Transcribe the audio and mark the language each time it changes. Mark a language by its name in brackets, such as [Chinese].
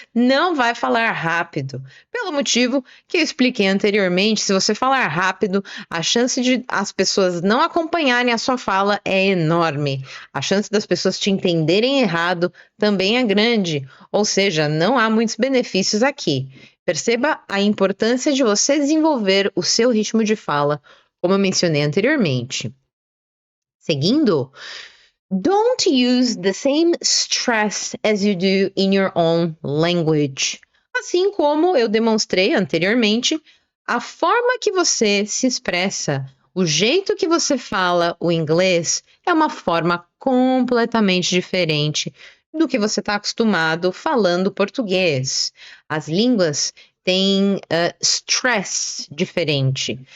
[Portuguese] Não vai falar rápido. Pelo motivo que eu expliquei anteriormente, se você falar rápido, a chance de as pessoas não acompanharem a sua fala é enorme. A chance das pessoas te entenderem errado também é grande. Ou seja, não há muitos benefícios aqui. Perceba a importância de você desenvolver o seu ritmo de fala, como eu mencionei anteriormente. Seguindo, [English] don't use the same stress as you do in your own language. [Portuguese] Assim como eu demonstrei anteriormente, a forma que você se expressa, o jeito que você fala o inglês é uma forma completamente diferente do que você está acostumado falando português. As línguas têm stress diferente.